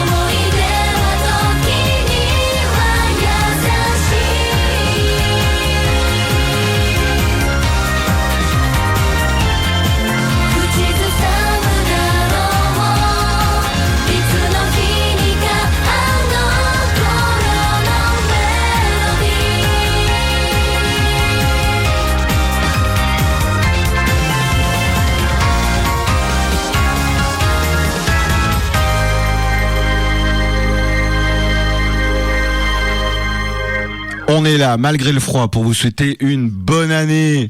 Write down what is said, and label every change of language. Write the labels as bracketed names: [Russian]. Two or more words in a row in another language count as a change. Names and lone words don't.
[Japanese] 思い出は時には優しい。口ずさむだろう。いつの日にかあの頃のメロディ [French] On est là, malgré le froid, pour vous souhaiter une bonne année